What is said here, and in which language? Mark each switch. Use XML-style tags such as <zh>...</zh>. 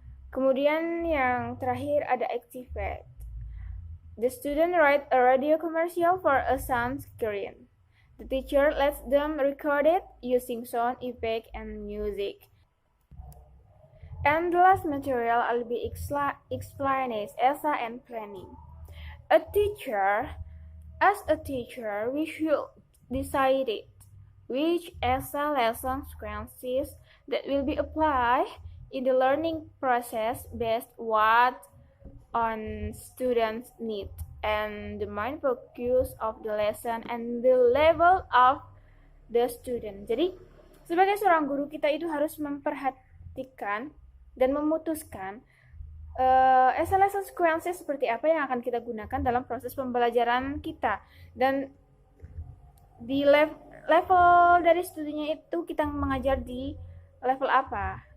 <id>Kemudian yang terakhir ada activate.</id> <en>The student write a radio commercial for a sound screen. The teacher lets them record it using sound effect and music. And the last material I'll be explaining is essay and planning. As a teacher, we should decide which essay lesson sequences that will be applied in the learning process based on students' need and the main focus of the lesson and the level of the student.</en> <id>Jadi, sebagai seorang guru kita itu harus memperhatikan dan memutuskan essay lesson sequences seperti apa yang akan kita gunakan dalam proses pembelajaran kita, dan di level dari studinya itu kita mengajar di level apa.</id>